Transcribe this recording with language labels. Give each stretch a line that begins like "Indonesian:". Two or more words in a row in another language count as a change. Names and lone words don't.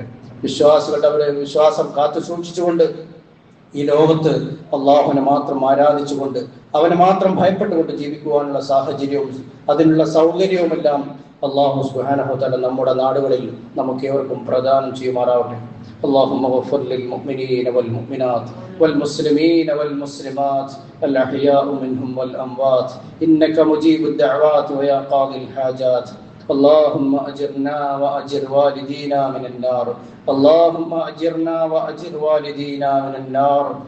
Malayalam: വിശ്വാസികളുടെ അവരുടെ വിശ്വാസം കാത്തു സൂക്ഷിച്ചുകൊണ്ട് ഈ ലോകത്ത് അള്ളാഹുവിനെ മാത്രം ആരാധിച്ചുകൊണ്ട് അവനെ മാത്രം ഭയപ്പെട്ടുകൊണ്ട് ജീവിക്കുവാനുള്ള സാഹചര്യവും അതിനുള്ള സൗകര്യവുമെല്ലാം
Arabic: الله سبحانه وتعالى
Malayalam: നമ്മുടെ നാടുകളിൽ നമുക്ക് ഏവർക്കും പ്രദാനം ചെയ്യുമാറാവട്ടെ.
Arabic: اللهم اغفر للمؤمنين والمؤمنات والمسلمين والمسلمات الأحياء منهم والأموات إنك مجيب الدعوات ويا قاضي الحاجات. اللهم أجرنا وأجر والدينا من النار. اللهم أجرنا وأجر والدينا من النار.